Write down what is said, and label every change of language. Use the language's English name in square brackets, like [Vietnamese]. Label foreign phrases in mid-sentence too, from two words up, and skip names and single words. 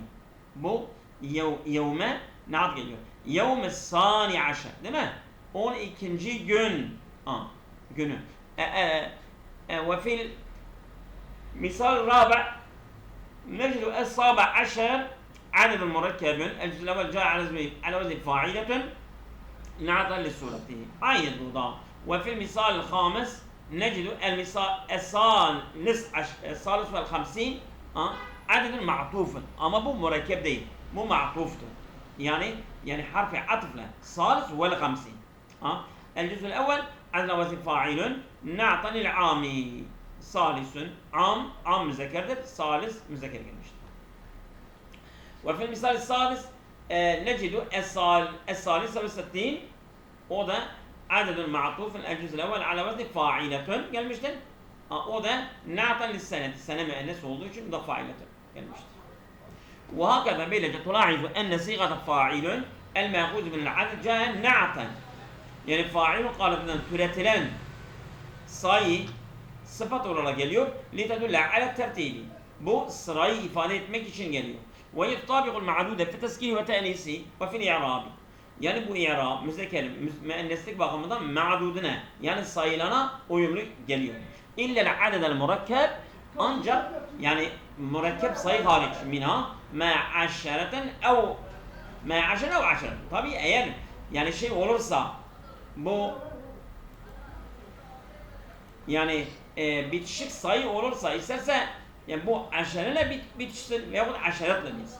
[Turkish] Bu yevme na'at geliyor. [Arabic] يوم ثاني عشر [Turkish] değil mi? 12. gün günü. [Arabic] وفي المثال الرابع نجد السابع عشر عدد مركب الجزء الأول جاء على وزن فاعلة نعتا لصورته أيضا وفي المثال الخامس نجد المثال الثالث والخمسين عدد معطوف أما بو مركب [Turkish] değil bu [Arabic] معطوفته يعني حرف عطف له ثالث والخمسين الجزء الأول على وزن فاعل نعتا للعامي ثالث عام مذكرdir ثالث [Turkish] müzekker gelmiştir. [Arabic] وفي المثال السادس نجد الثالثة والستين [Turkish] o da [Arabic] عدد معطوف الجزء الأول على وزن فاعلة gelmiştir. [Turkish] O da [Arabic] نعتا للسنة. [Turkish] Sene müennes olduğu için da [Arabic] fa'iletun gelmiştir. وهكذا böylece تلاحظ أن صيغة فاعل المأخوذ من العدد جاء نعتا. [Turkish] Yani fa'ilun kalıbından türetilen sayı sıfat olarak geliyor. [Arabic] لِتَدُلَّ عَلَى التَّرْتِيبِ. [Turkish] Bu sırayı ifade etmek için geliyor. [Arabic] وَيَفْتَابِقُ الْمَعْدُودَ فِي تَسْكِينِ وَتَأْنِيسِ وَفِي الْاِعْرَابِ. [Turkish] Yani bu i'rab, müzekker, müenneslik bakımından ma'dudine yani sayılana uyumlu geliyor. [Arabic] إلا العدد المركب [Turkish] ancak yani murakkep sayı hariç [Arabic] منها مع عشرة أو مع عشر أو عشر. [Turkish] Tabi eğer yani şey olursa bu yani bitişik sayı olursa isterse yani bu aşereyle bitişsin veyahut aşeretle bitsin.